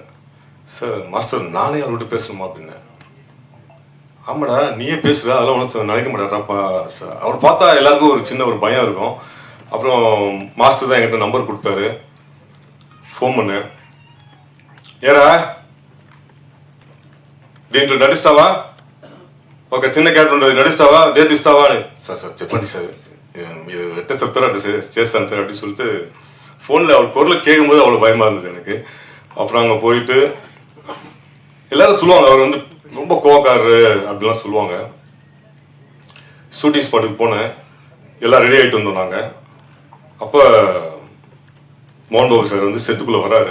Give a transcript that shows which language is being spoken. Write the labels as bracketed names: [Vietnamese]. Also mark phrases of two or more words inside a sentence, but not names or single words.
[Tamil] சார் மாஸ்டர் நானே அவர்கிட்ட பேசணுமா அப்படின்னேன். ஆமாடா நீயே பேசுகிற, அதெல்லாம் ஒன்றும் நினைக்க மாட்டாரா சார். அவர் பார்த்தா எல்லாருக்கும் ஒரு சின்ன ஒரு பயம் இருக்கும். அப்புறம் மாஸ்டர் தான் என்கிட்ட நம்பர் கொடுத்தாரு. ஃபோன் பண்ணேன், [Telugu] ஏரா దీంట్లో నడుస్తావా, ఒక చిన్న క్యారెక్టర్ ఉంటుంది, నడుస్తావా, డేట్ ఇస్తావా అని. సార్ చెప్పండి సార్, మీరు ఎట్ట చెప్తారో అట్లా చేస్తాను సార్ [Tamil] அப்படின்னு சொல்லிட்டு ஃபோனில் அவர் குரலை கேட்கும்போது அவ்வளோ பயமாக இருந்தது எனக்கு. அப்புறம் அங்கே போயிட்டு எல்லாரும் சொல்லுவாங்க அவர் வந்து ரொம்ப கோவக்காரரு அப்படிலாம் சொல்லுவாங்க. ஷூட்டிங் ஸ்பாட்டுக்கு போனேன், எல்லாம் ரெடி ஆகிட்டு வந்தோம் நாங்கள். அப்போ மோகன் பாபு சார் வந்து செட்டுக்குள்ளே வராரு.